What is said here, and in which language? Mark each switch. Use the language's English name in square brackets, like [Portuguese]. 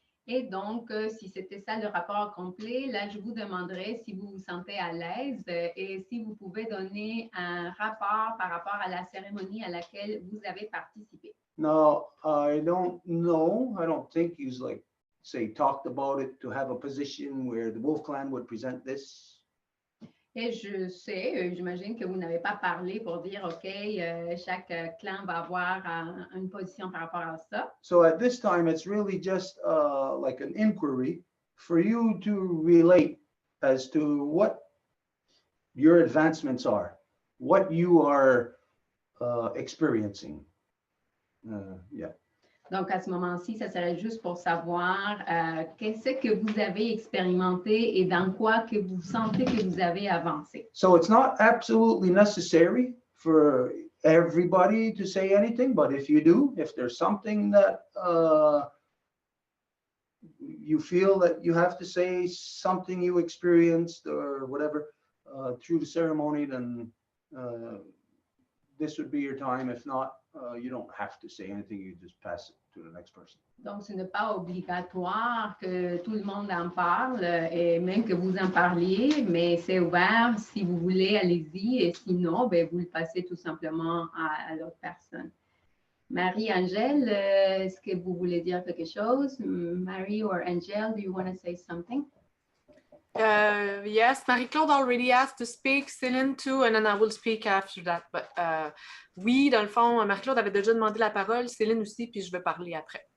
[French] Et donc, si c'était ça le rapport complet, là, je vous demanderai si vous vous sentez à l'aise et si vous pouvez donner un rapport par rapport à la cérémonie à laquelle vous avez participé. [English] Now, I don't know. I don't think you talked about it to have a position where the Wolf Clan would present this. [French] Et je sais, j'imagine que vous n'avez pas parlé pour dire, OK, chaque clan va avoir une position par rapport à ça. [English] So at this time, it's really just like an inquiry for you to relate as to what your advancements are, what you are experiencing. Yeah. [French] Donc, à ce moment-ci, ça serait juste pour savoir qu'est-ce que vous avez expérimenté et dans quoi que vous sentez que vous avez avancé. [English] So it's not absolutely necessary for everybody to say anything, but if you do, if there's something that you feel that you have to say something you experienced or whatever through the ceremony, then this would be your time. If not, you don't have to say anything. You just pass it to the next person. [French] Donc, ce n'est pas obligatoire que tout le monde en parle et même que vous en parliez, mais c'est ouvert. Si vous voulez, allez-y. Et sinon, ben, vous le passez tout simplement à l'autre personne. Marie-Angèle, est-ce que vous voulez dire quelque chose? [English] Marie or Angèle, do you want to say something? Yes, Marie-Claude already asked to speak, Céline too, and then I will speak after that. [French] But oui, dans le fond, Marie-Claude avait déjà demandé la parole, Céline aussi, puis je vais parler après.